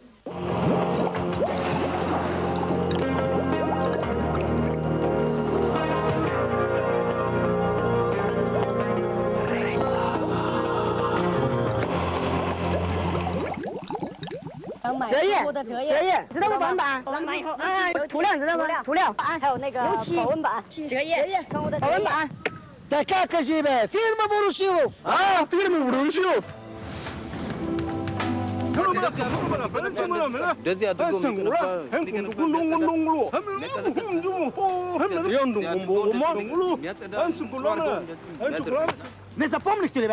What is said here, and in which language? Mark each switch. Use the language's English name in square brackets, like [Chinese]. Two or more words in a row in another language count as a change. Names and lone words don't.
[Chinese] 折页，知道吗？保温板，涂料你知道吗？涂料，还有那个保温板，折页，保温板。 [Bulgarian] Така кажи, бе! Фирма Ворошилов! Фирма Ворошилов! Не запомнихте ли, бе?